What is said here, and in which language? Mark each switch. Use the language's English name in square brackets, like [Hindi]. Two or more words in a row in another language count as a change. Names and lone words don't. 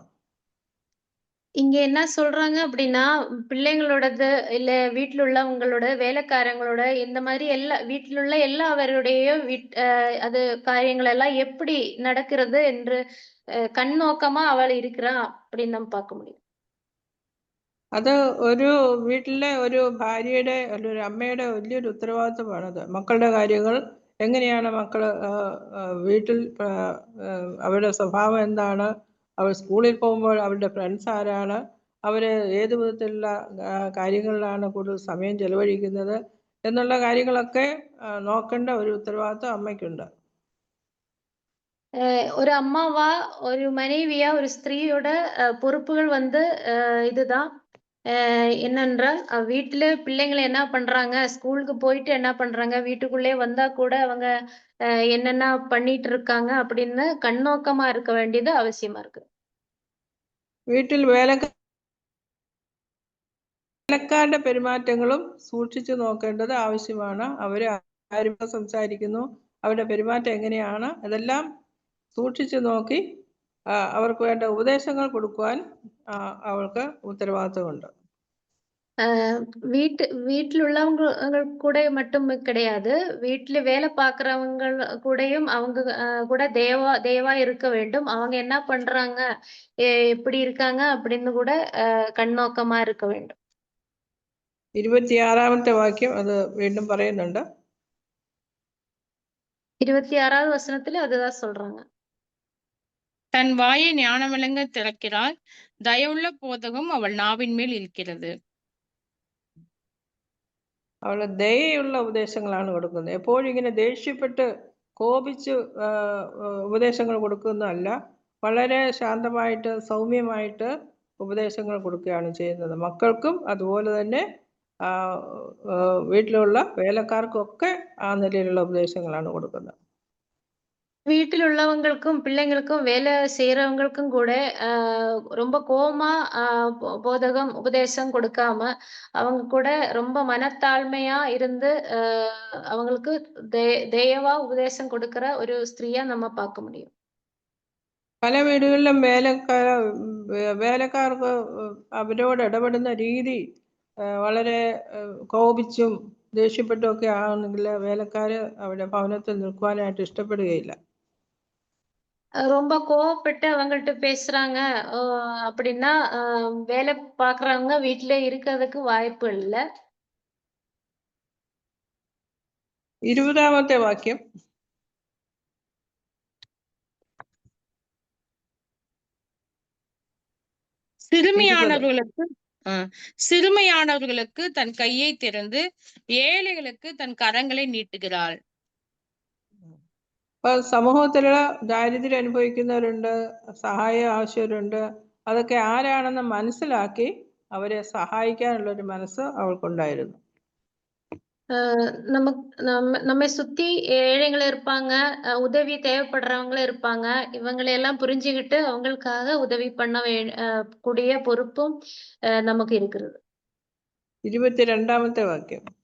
[Tamil] இங்க என்ன சொல்றாங்க அப்படின்னா, பிள்ளைங்களோடது, இல்ல வீட்ல உள்ளவங்களோட, வேலைக்காரங்களோட இந்த மாரி வீட்ல உள்ள எல்லாவருடைய அது காரியங்கள் எல்லாம் எப்படி நடக்கிறது என்று கண்ணோக்கமா அவள் இருக்கிறா அப்படின்னு நம்ம பார்க்க முடியும். [Malayalam] അത് ഒരു വീട്ടിലെ ഒരു ഭാര്യയുടെ അല്ലെങ്കിൽ ഒരു അമ്മയുടെ വലിയൊരു ഉത്തരവാദിത്വമാണത്. മക്കളുടെ കാര്യങ്ങൾ എങ്ങനെയാണ് മക്കൾ വീട്ടിൽ അവരുടെ സ്വഭാവം എന്താണ്, അവർ സ്കൂളിൽ പോകുമ്പോൾ അവരുടെ ഫ്രണ്ട്സ് ആരാണ്, അവർ ഏത് വിധത്തിലുള്ള കാര്യങ്ങളിലാണ് കൂടുതൽ സമയം ചെലവഴിക്കുന്നത് എന്നുള്ള കാര്യങ്ങളൊക്കെ നോക്കേണ്ട ഒരു ഉത്തരവാദിത്വം അമ്മയ്ക്കുണ്ട്. [Tamil] ஒரு அம்மாவா, ஒரு மனைவியா, ஒரு ஸ்திரீயோட பொறுப்புகள் வந்து இதுதான். என்னென்றால் வீட்டுல பிள்ளைங்களை என்ன பண்றாங்க, ஸ்கூலுக்கு போயிட்டு என்ன பண்றாங்க, வீட்டுக்குள்ளே வந்தா கூட அவங்க என்னென்ன பண்ணிட்டு இருக்காங்க அப்படின்னு கண்ணோக்கமா இருக்க வேண்டியது அவசியமா இருக்கு. [Malayalam] വീട്ടിൽ വേലക്കാരുടെ പെരുമാറ്റങ്ങളും സൂക്ഷിച്ചു നോക്കേണ്ടത് ആവശ്യമാണ്. അവർ ആരുമായി സംസാരിക്കുന്നു, അവരുടെ പെരുമാറ്റം എങ്ങനെയാണ്, അതെല്ലാം സൂക്ഷിച്ചു നോക്കി അവർക്ക് വേണ്ട ഉപദേശങ്ങൾ കൊടുക്കുവാൻ അവൾക്ക് ഉത്തരവാദിത്വമുണ്ട്. [Tamil] வீட்டில் உள்ளவங்க கூட மட்டும் கிடையாது, வீட்டுல வேலை பார்க்கறவங்க கூடயும் அவங்க கூட தேவா இருக்க வேண்டும். அவங்க என்ன பண்றாங்க, எப்படி இருக்காங்க அப்படின்னு கூட கண்ணோக்கமா இருக்க வேண்டும். [Malayalam] 26ാമത്തെ വാക്യം അത് വീണ്ടും പറയുന്നുണ്ട്. [Tamil] 26வது வசனத்துல அதுதான் சொல்றாங்க. தன் வாயை ஞானம் விளங்க திறக்கிறாள், தயவுள்ள போதகம் அவள் நாவின் மேல் இருக்கிறது. [Malayalam] അവൾ ദയയുള്ള ഉപദേശങ്ങളാണ് കൊടുക്കുന്നത്. എപ്പോഴും ഇങ്ങനെ ദേഷ്യപ്പെട്ട് കോപിച്ച് ഉപദേശങ്ങൾ കൊടുക്കുന്നതല്ല, വളരെ ശാന്തമായിട്ട് സൗമ്യമായിട്ട് ഉപദേശങ്ങൾ കൊടുക്കുകയാണ് ചെയ്യുന്നത്. മക്കൾക്കും അതുപോലെ തന്നെ വീട്ടിലുള്ള വേലക്കാർക്കും ഒക്കെ ആ നിലയിലുള്ള ഉപദേശങ്ങളാണ് കൊടുക്കുന്നത്. [Tamil] வீட்டில் உள்ளவங்களுக்கும் பிள்ளைங்களுக்கும் வேலை செய்யறவங்களுக்கும் கூட ரொம்ப கோவமா உபதேசம் கொடுக்காம அவங்க கூட ரொம்ப மனத்தாழ்மையா இருந்து அவங்களுக்கு தயவா உபதேசம் கொடுக்கிற ஒரு ஸ்திரீயா நம்ம பார்க்க முடியும். [Malayalam] പല വീടുകളിലും വേലക്കാർക്ക് അവരോട് ഇടപെടുന്ന രീതി വളരെ കോപിച്ചും ദേഷ്യപ്പെട്ടും ഒക്കെ ആണെങ്കിൽ വേലക്കാർ അവരുടെ ഭവനത്തിൽ നിൽക്കുവാനായിട്ട് ഇഷ്ടപ്പെടുകയില്ല. [Tamil] ரொம்ப கோவப்பட்டு அவங்கள்ட்ட பேசுறாங்க அப்படின்னா வேலை பாக்குறவங்க வீட்டுல இருக்கிறதுக்கு வாய்ப்பு இல்ல. [Malayalam] 20ാമത്തെ വാക്യം. [Tamil] சிறுமையானவர்களுக்கு தன் கையை திறந்து ஏழைகளுக்கு தன் கரங்களை നീട്ടുகிறாள். [Malayalam] സമൂഹത്തിലുള്ള ദാരിദ്ര്യം അനുഭവിക്കുന്നവരുണ്ട്, സഹായം ആവശ്യമുണ്ട്. അതൊക്കെ ആരാണെന്ന് മനസ്സിലാക്കി അവരെ സഹായിക്കാനുള്ളൊരു മനസ്സ് അവൾക്കുണ്ടായിരുന്നു. [Tamil] நம்மை சுத்தி ஏழைகள் இருப்பாங்க, உதவி தேவைப்படுறவங்களும் இருப்பாங்க. இவங்களை எல்லாம் புரிஞ்சுக்கிட்டு அவங்களுக்காக உதவி பண்ண கூடிய பொறுப்பும் நமக்கு இருக்கிறது. [Malayalam] 22ാമത്തെ വാക്യം.